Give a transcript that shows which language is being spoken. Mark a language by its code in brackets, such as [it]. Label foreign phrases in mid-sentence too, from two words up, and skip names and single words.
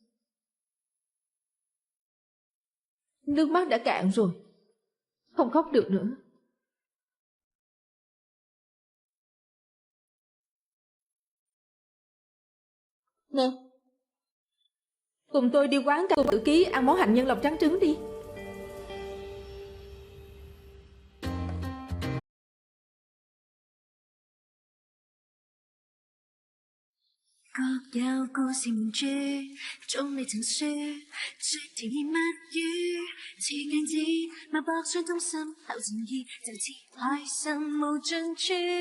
[vi] Nước mắt đã cạn rồi, không khóc được nữa. Nè, cùng tôi đi quán cà tử ký ăn món hạnh nhân lọc trắng trứng đi. [zh] 各有故事名著，總未曾說，說甜言蜜語，似鏡子脈搏相通心口情意，就似海深無盡處。